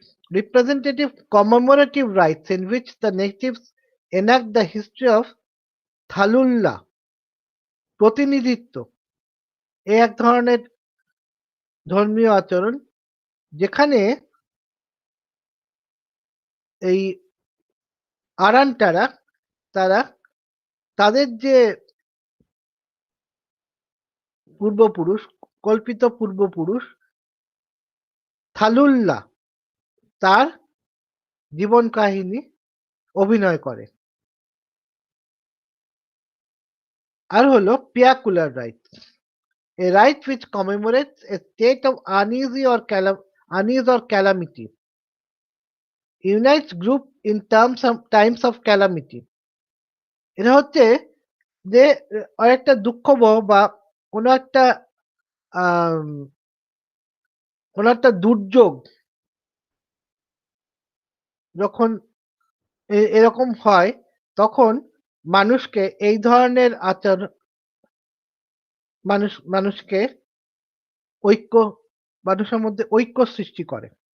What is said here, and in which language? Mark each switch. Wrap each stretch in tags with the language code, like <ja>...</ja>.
<en>Representative commemorative rites in which the natives enact the history of Thalaualla, প্রতিনিধিত্ব।</en> <bn>এ এক ধরনের ধর্মীয় আচরণ, যেখানে এই আরান্টারা তারা তাদের যে পূর্বপুরুষ, কল্পিত পূর্বপুরুষ থালুল্লা, তার জীবন কাহিনী অভিনয় করে। আর হলো</bn> <en>Piacular rite, a rite which commemorates a state of unease or calamity, unites group in times of calamity.</en> <bn>এটা হচ্ছে যে একটা দুঃখবহ বা কোনো একটা আম, কোনো একটা দুর্যোগ যখন এরকম হয়, তখন মানুষকে এই ধরনের আচরণ, মানুষকে ঐক্য, মানুষের মধ্যে ঐক্য সৃষ্টি করে।</bn>